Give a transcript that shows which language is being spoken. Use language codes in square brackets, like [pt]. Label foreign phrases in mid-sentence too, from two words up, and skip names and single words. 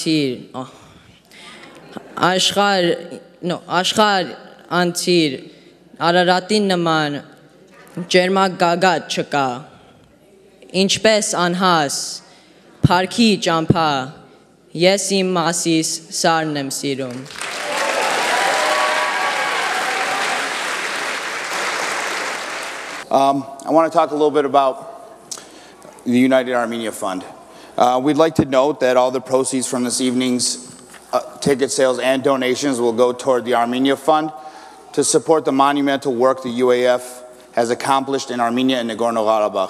[hy] անցիր Արարատին նման ջերմակ գագաթ չկա ինչպես անհաս փարքի ճամփա ես իմ մասիս սարն եմ սիրում [en] I want to talk a little bit about the United Armenia Fund. We'd like to note that all the proceeds from this evening's ticket sales and donations will go toward the Armenia Fund to support the monumental work the UAF has accomplished in Armenia and Nagorno-Karabakh.